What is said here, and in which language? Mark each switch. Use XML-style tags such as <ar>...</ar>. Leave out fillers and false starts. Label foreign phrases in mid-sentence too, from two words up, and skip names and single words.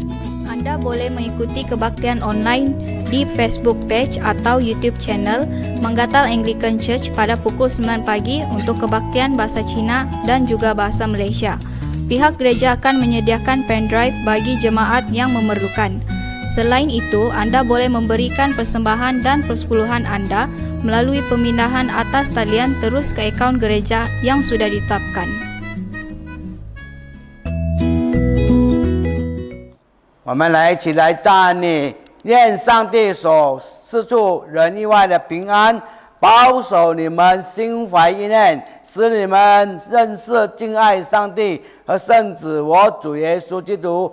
<ms>Anda boleh mengikuti kebaktian online di Facebook page atau YouTube channel Manggatal Anglican Church pada pukul 9 pagi untuk kebaktian bahasa Cina dan juga bahasa Malaysia. Pihak gereja akan menyediakan pendrive bagi jemaat yang memerlukan. Selain itu, Anda boleh memberikan persembahan dan persepuluhan Anda melalui pemindahan atas talian terus ke akaun gereja yang sudah ditetapkan.</ms> <zh>我们来一起来赞你，愿上帝所赐出人意外的平安，保守你们心怀意念，使你们认识敬爱上帝和圣子我主耶稣基督。</zh>